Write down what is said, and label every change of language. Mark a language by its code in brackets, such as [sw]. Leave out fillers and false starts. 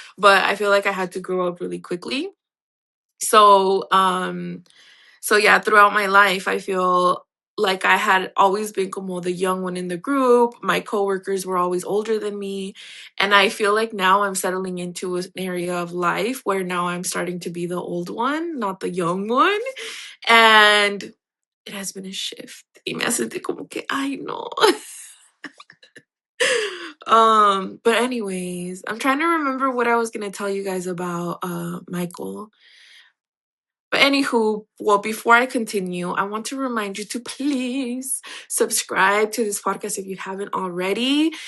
[en] But I feel like I had to grow up really quickly. So, so yeah, throughout my life, I feel like I had always been como the young one in the group. My coworkers were always older than me. And I feel like now I'm settling into an area of life where now I'm starting to be the old one, not the young one. And it has been a shift. [es] Y me hace sentir como que, ay, no. [en] But anyways, I'm trying to remember what I was gonna tell you guys about Michael. But anywho, well, before I continue, I want to remind you to please subscribe to this podcast if you haven't already.